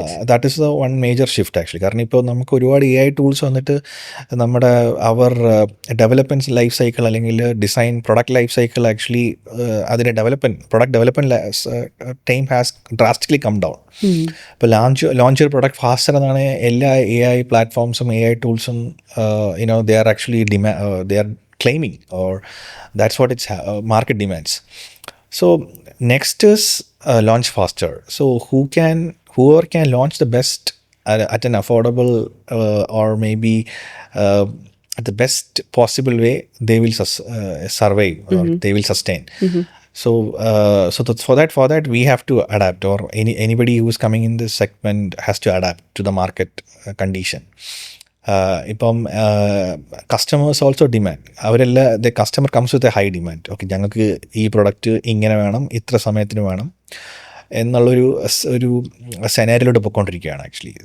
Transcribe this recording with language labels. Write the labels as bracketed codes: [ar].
[en] That is the one major shift actually. [ml] കാരണം ഇപ്പോൾ നമുക്ക് ഒരുപാട് AI ടൂൾസ് വന്നിട്ട് നമ്മുടെ ഡെവലപ്മെൻറ്റ് ലൈഫ് സൈക്കിൾ അല്ലെങ്കിൽ design product life cycle actually അതിൻ്റെ product development time [en] Has drastically come down. [ml] ഇപ്പോൾ ലോഞ്ച് ഒരു പ്രൊഡക്റ്റ് ഫാസ്റ്റർ എന്നാണ് എല്ലാ AI പ്ലാറ്റ്ഫോംസും AI ടൂൾസും [en] they are actually they are claiming, or that's what its market demands. So next is launch faster. So whoever can launch the best at an affordable or maybe at the best possible way, they will survive or they will sustain. So for that we have to adapt, or anybody who is coming in this segment has to adapt to the market condition. ഇപ്പം customers also demand, അവരെല്ലാം the customer comes with a high demand. [ml] Okay, ഞങ്ങൾക്ക് ഈ product ഇങ്ങനെ വേണം, ഇത്ര സമയത്തിന് വേണം എന്നുള്ളൊരു സെനാരിയിലോട്ട് പോയിക്കൊണ്ടിരിക്കുകയാണ് ആക്ച്വലി.